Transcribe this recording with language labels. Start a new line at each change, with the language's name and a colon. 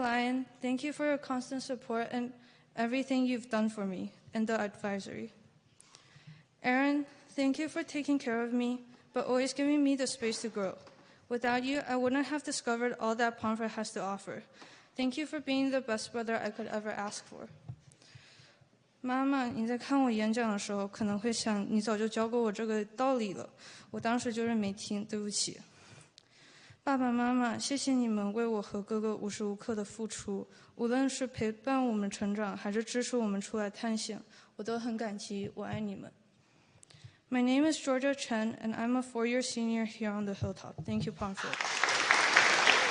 English: Lyon, thank you for your constant support and everything you've done for me and the advisory. Aaron, thank you for taking care of me, but always giving me the space to grow. Without you, I wouldn't have discovered all that Pomfret has to offer. Thank you for being the best brother I could ever ask for.
Chinese: 妈妈，你在看我演讲的时候，可能会想，你早就教过我这个道理了，我当时就是没听，对不起。爸爸妈妈，谢谢你们为我和哥哥无时无刻的付出，无论是陪伴我们成长，还是支持我们出来探险，我都很感激，我爱你们。
English: My name is Georgia Chen, and I'm a 4-year senior here on the Hilltop. Thank you, Pomfret.